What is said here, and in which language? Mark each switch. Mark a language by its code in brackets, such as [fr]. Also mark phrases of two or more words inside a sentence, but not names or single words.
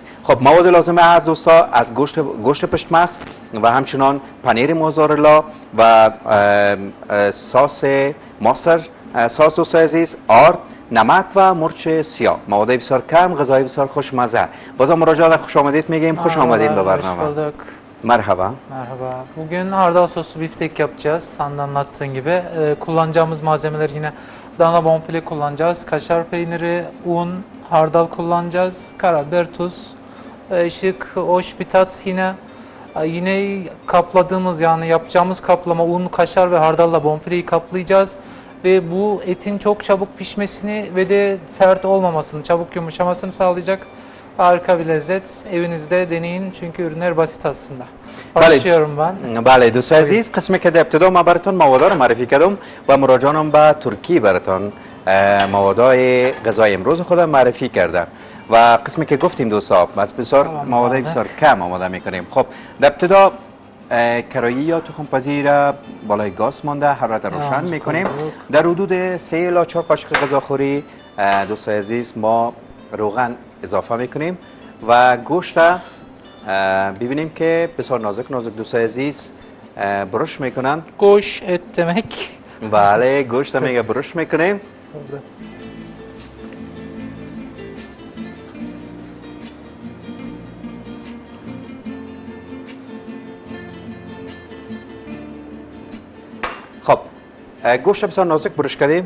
[fa] خب مواد لازمه از دوستا از گوشت پشت مغز و همچنان پنیر موزارلا و ساس [en] master sauce [fa] دوستان عزیز، آرد، نمک و مرچ سیاه. مواد بسیار کم، غذای بسیار خوشمزه. بازم مراجعه خوش آمدید میگیم. خوش آمدید به برنامه. [tr] Merhaba. Merhaba. Bugün hardal soslu biftek yapacağız. Sen de anlattığın gibi. Kullanacağımız malzemeler yine dana bonfile kullanacağız. Kaşar peyniri, un, hardal kullanacağız. Karabiber, tuz, şık, hoş bir tat yine kapladığımız yani yapacağımız kaplama un, kaşar ve hardalla bonfileyi kaplayacağız. Ve bu etin çok çabuk pişmesini ve de sert olmamasını, çabuk yumuşamasını sağlayacak harika bir lezzet. Evinizde deneyin çünkü ürünler basit aslında. Başlıyorum ben. [fa] بله دوستان عزیز قسمی که در ابتدا ما براتون مواد رو معرفی کردم و مراجعانم به ترکی براتون موادهای غذای امروز خودم معرفی کردن و قسمی که گفتیم دوستا از بسیار مواد بسیار کم آماده میکنیم. خب در ابتدا کرایی یا تخم پزی را بالای گاز مانده حرارت روشن میکنیم. در حدود 3 الی 4 قاشق غذاخوری دوستان عزیز ما روغن اضافه میکنیم و گوشت را ببینیم که بسیار نازک دوستان عزیز برش میکنن. [tr] Goş et demek. [fa] بله گوشت را میگه برش میکنیم. خب گوشت بسیار نازک برش کردیم.